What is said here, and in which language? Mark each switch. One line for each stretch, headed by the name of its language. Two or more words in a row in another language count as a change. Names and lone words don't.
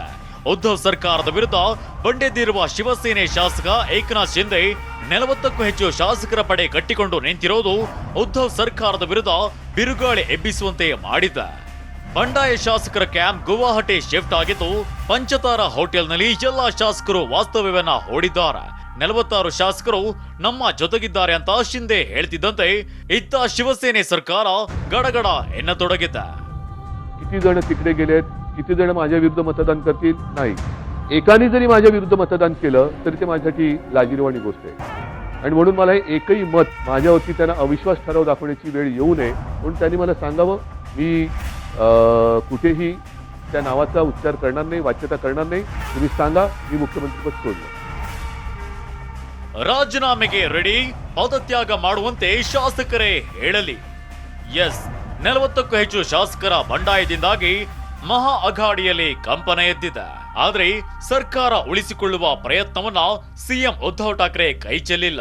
Kannada: ಉದ್ಧವ್ ಸರ್ಕಾರದ ವಿರುದ್ಧ ಬಂಡೆದಿರುವ ಶಿವಸೇನೆ ಶಾಸಕ ಏಕನಾಥ್ ಶಿಂದೆ 40ಕ್ಕೂ ಹೆಚ್ಚು ಶಾಸಕರ ಪಡೆ ಕಟ್ಟಿಕೊಂಡು ನಿಂತಿರೋದು ಉದ್ಧವ್ ಸರ್ಕಾರದ ವಿರುದ್ಧ ಬಿರುಗಾಳಿ ಎಬ್ಬಿಸುವಂತೆ ಮಾಡಿದೆ. ಬಂಡಾಯ ಶಾಸಕರ ಕ್ಯಾಂಪ್ ಗುವಾಹಟಿ ಶಿಫ್ಟ್ ಆಗಿದ್ದು ಪಂಚತಾರ ಹೋಟೆಲ್ನಲ್ಲಿ ಎಲ್ಲಾ ಶಾಸಕರು ವಾಸ್ತವ್ಯವನ್ನ ಹೂಡಿದ್ದಾರೆ. 46 ಶಾಸಕರು ನಮ್ಮ ಜೊತೆಗಿದ್ದಾರೆ ಅಂತ ಶಿಂದೆ ಹೇಳ್ತಿದ್ದಂತೆ ಇತ್ತ ಶಿವಸೇನೆ ಸರ್ಕಾರ ಗಡಗಡ ಎನ್ನತೊಡಗಿದೆ.
Marathi: किती जण तिकडे गेलेत, किती जण माझ्या विरुद्ध मतदान करतील नाही. एकाने जरी माझ्या विरुद्ध मतदान केलं तरी ते माझ्यासाठी लाजिरवाणी गोष्ट आहे. आणि म्हणून मला एकही मत माझ्यावरती त्यांना अविश्वास ठराव दाखवण्याची वेळ येऊ नये म्हणून त्यांनी मला सांगावं. मी कुठेही त्या नावाचा उच्चार करणार नाही, वाच्यता करणार नाही. तुम्ही सांगा मी मुख्यमंत्रीपद सोडलं.
Kannada: ರಾಜೀನಾಮೆಗೆ ರೆಡಿ, ಪದತ್ಯಾಗ ಮಾಡುವಂತೆ ಶಾಸಕರೇ ಹೇಳಲಿ. ಎಸ್, 40ಕ್ಕೂ ಹೆಚ್ಚು ಶಾಸಕರ ಬಂಡಾಯದಿಂದಾಗಿ ಮಹಾ ಅಘಾಡಿಯಲ್ಲಿ ಕಂಪನ ಎದ್ದಿದೆ. ಆದ್ರೆ ಸರ್ಕಾರ ಉಳಿಸಿಕೊಳ್ಳುವ ಪ್ರಯತ್ನವನ್ನ ಸಿಎಂ ಉದ್ಧವ್ ಠಾಕ್ರೆ ಕೈ ಚೆಲ್ಲಿಲ್ಲ.